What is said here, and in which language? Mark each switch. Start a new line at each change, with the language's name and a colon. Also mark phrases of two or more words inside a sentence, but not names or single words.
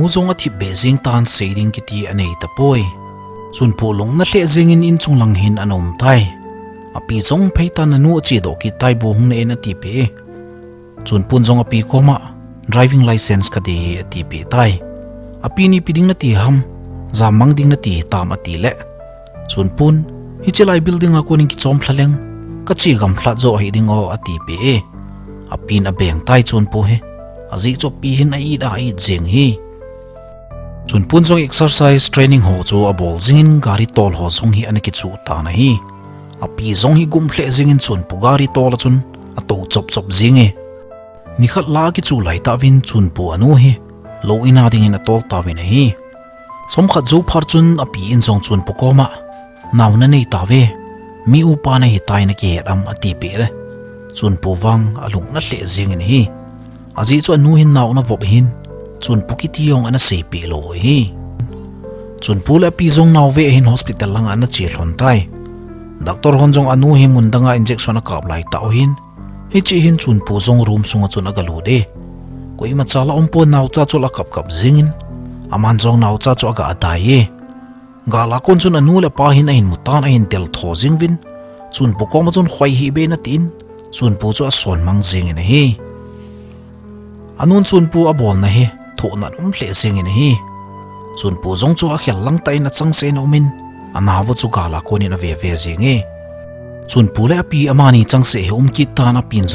Thado Chin: jong a thip be jing tan seiding ki ti anei ta poi Chunpu lung na hle jing in chung lang hin anom tai api jong phei tan anu chi do ki tai bu hung ne na ti pe Chunpu jong api ko ma
English: driving license
Thado Chin: ka de ati pe tai api ni piding na ti ham zamang ding na ti tam ati le Chunpun hi chelai building a kuning ki chom thlaleng ka chi gam thla zo hi ding o ati pe api na beng tai Chunpu he azi cho pi hin ai da ai jeng hi Chunpu jong
English: exercise training
Thado Chin: ho chu a bol jingin gari tol ho song hi anaki chu ta na hi api jong hi gum hle jingin Chunpu gari tol chun a to chop jinge ni khat la ki chu lai ta win Chunpu anu hi lo ina ding in a tol ta win hi som khat zo phar chun api in jong Chunpu ko ma naw na nei ta ve mi upa na hi tai na ki am ati pe le Chunpu wang alung na hle jingin hi azi chu anu hin naw na vop hin Chunpu ki tiong ana sei pe lo hi Chunpu la pi jong naw ve hin hospital lang ana chi hlon tai doctor hon jong anu hi mundanga injection a kap lai ta hin hi chi hin Chunpu jong room sunga chun aga lu de koi ma chala ompo naw cha chola kap jingin aman jong naw cha cho aga adai ye gala kon chun anu le pa hin ain mutan ain tel tho jingwin Chunpu ko ma chun khoi hi be na tin Chunpu chu a son mang jingin hi anun Chunpu a bol na he tho na hle jingin hi Chunpu jong chu a khel lang tai na chang se no min anawu chu gala ko ni na ve jinge Chunpu le api amani chang se ki ta na pin jong